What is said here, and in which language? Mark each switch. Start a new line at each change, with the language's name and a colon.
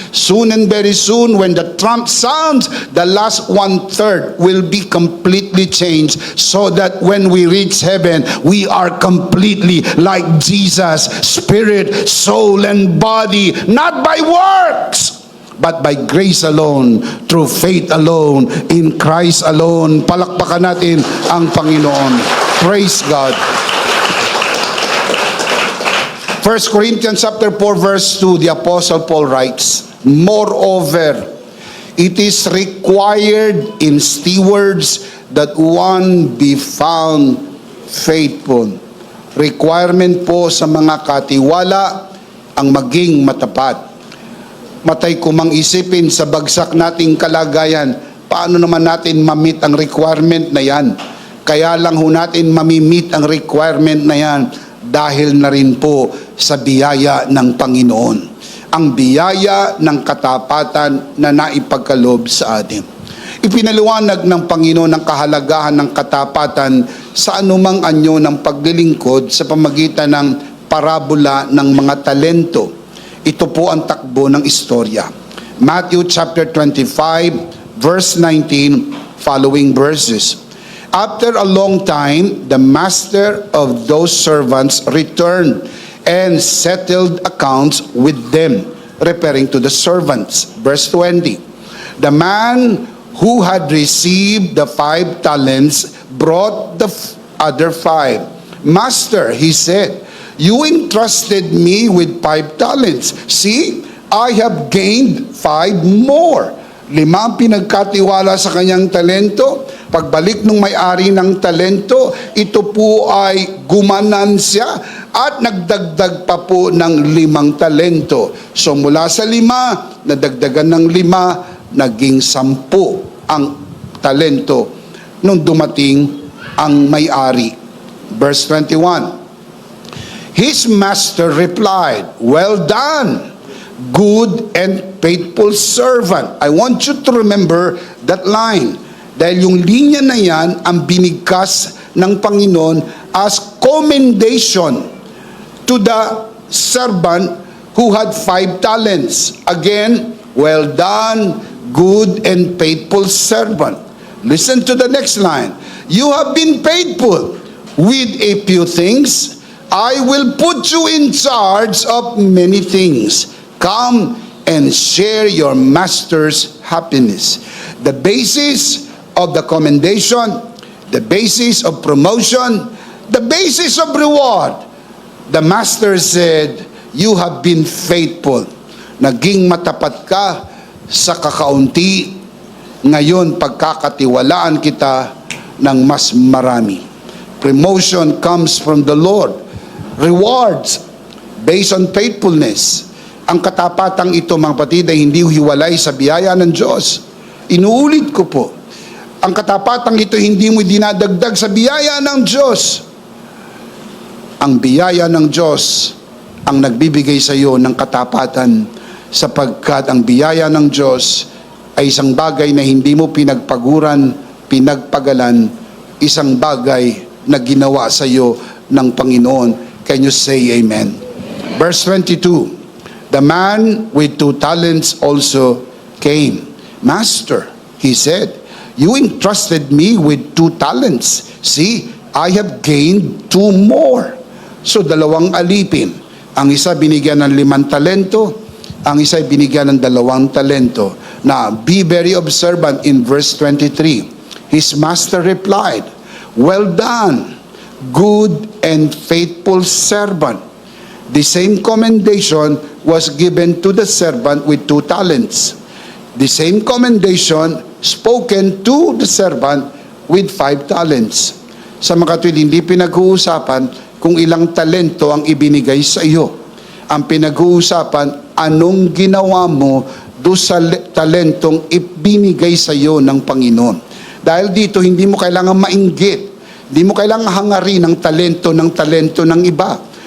English: Soon and very soon, when the trump sounds, the last 1/3 will be completely changed, so that when we reach heaven, we are completely like Jesus, spirit, soul, and body, not by works, but by grace alone, through faith alone, in Christ alone.
Filipino: Palakpakan natin ang Panginoon.
English: Praise God. 1 Corinthians chapter 4 verse 2, the Apostle Paul writes, "Moreover, it is required in stewards that one be found faithful."
Filipino: Requirement po sa mga katiwala ang maging matapat. Matay kumang isipin sa bagsak nating kalagayan, paano naman natin ma-meet ang requirement na yan? Kaya lang ho natin mamimit ang requirement na yan dahil na rin po sa biyaya ng Panginoon. Ang biyaya ng katapatan na naipagkaloob sa atin. Ipinaliwanag ng Panginoon ang kahalagahan ng katapatan sa anumang anyo ng paglilingkod sa pamagitan ng parabola ng mga talento. Ito po ang takbo ng istorya.
English: Matthew chapter 25, verse 19, following verses. After a long time, the master of those servants returned and settled accounts with them, referring to the servants. Verse 20. The man who had received the 5 talents brought the other 5. "Master," he said, "you entrusted me with 5 talents. See, I have gained 5 more."
Filipino: 5 ang pinagkatiwala sa kanyang talento. Pagbalik ng may-ari ng talento, ito po ay gumanan siya at nagdagdag pa po ng 5 talento. So mula sa 5, nadagdagan ng 5, naging 10 ang talento nung dumating ang may-ari.
English: Verse 21. His master replied, "Well done, good and faithful servant." I want you to remember that line.
Filipino: Dahil yung linya na yan ang binigkas ng Panginoon
English: as commendation to the servant who had 5 talents. Again, "Well done, good and faithful servant." Listen to the next line. "You have been faithful with a few things. I will put you in charge of many things. Come and share your master's happiness." The basis of the commendation, the basis of promotion, the basis of reward, the master said, "You have been faithful.
Filipino: Naging matapat ka sa kakaunti. Ngayon, pagkakatiwalaan kita ng mas marami."
English: Promotion comes from the Lord. Rewards based on faithfulness.
Filipino: Ang katapatang ito, mga kapatid, ay hindi hiwalay sa biyaya ng Diyos. Inuulit ko po, ang katapatang ito hindi mo dinadagdag sa biyaya ng Diyos. Ang biyaya ng Diyos ang nagbibigay sa iyo ng katapatan, sapagkat ang biyaya ng Diyos ay isang bagay na hindi mo pinagpaguran, pinagpagalan, isang bagay na ginawa sa iyo ng Panginoon.
English: Can you say amen? Verse 22, the man with 2 talents also came. Master, he said, you entrusted me with 2 talents. See, I have gained 2 more.
Filipino: So 2 alipin. Ang isa binigyan ng 5 talento, ang isa binigyan ng 2 talento.
English: Now, be very observant in verse 23. His master replied, well done, good and faithful servant. The same commendation was given to the servant with 2 talents. The same commendation spoken to the servant with 5 talents.
Filipino: Sa mga kapatid, hindi pinag-uusapan kung ilang talento ang ibinigay sa iyo. Ang pinag-uusapan, anong ginawa mo doon sa talentong ibinigay sa iyo ng Panginoon. Dahil dito, hindi mo kailangan mainggit. Hindi mo kailangan hangarin ang talento ng iba.